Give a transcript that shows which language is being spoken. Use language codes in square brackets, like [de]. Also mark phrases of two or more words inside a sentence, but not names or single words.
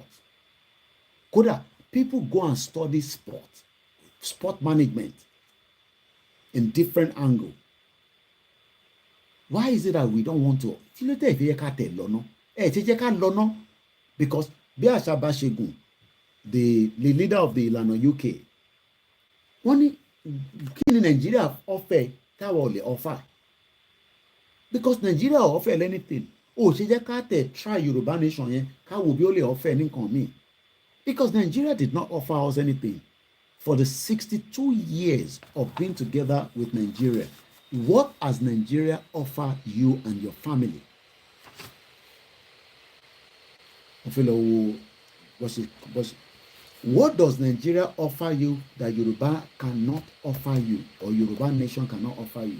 [en] Kódà, people go and study sport management in different angle. Why is it that we don't want to? Because Biasha Bashegun, the leader of the Ìlànà UK, [yo] wọ́n ní kí ni [en] Nigeria offer [yo] táwa ò lè [en] offer? Because Nigeria ò offer anything. [yo] Ṣe jẹ́ ká tẹ̀ try Yoruba nation yẹn ká wò bí ó lè offer nǹkan míì. [en] Because Nigeria did not offer us anything. for the 62 years of being together with Nigeria, what has Nigeria offered you and your family? What does Nigeria offer you that Yoruba cannot offer you, or Yoruba nation cannot offer you?